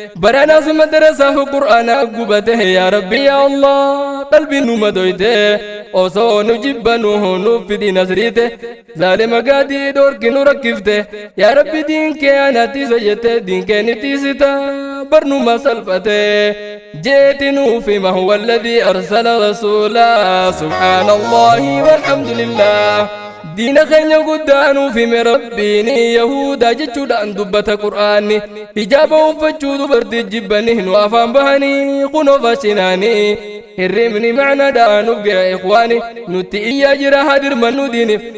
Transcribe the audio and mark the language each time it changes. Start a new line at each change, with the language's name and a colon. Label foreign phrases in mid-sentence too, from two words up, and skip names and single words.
Oromo: Baranaas madarasaaf Qur'aana gubate
Arabic: يا رب يا الله
Oromo: qalbii nu madoyte. Osoo nu jibbanu nuuf fidi nasriite. Zaalima gaadii dhoorki nu rakkifte.
Arabic: يا رب
Oromo: diin kee ana tiisa jette, diin kee ni tiisita. Barnuma salphate. Jeeti nuuf hima,
Arabic: هو الذي أرسل رسولا. سبحان الله والحمد لله.
Oromo: Diina keenya guddaa nuuf hime Rabbiin, Yahuudaa jechuudhaan dubbata Qur'aanni. Hijaaba uffachuu dubartii jibbanii nu afaan bahanii, kunoo faashinaanii. Hirribni macnaadhaan nuuf ga'e ikhwaani, nutti iyyaa jira haa dirmannu diiniif.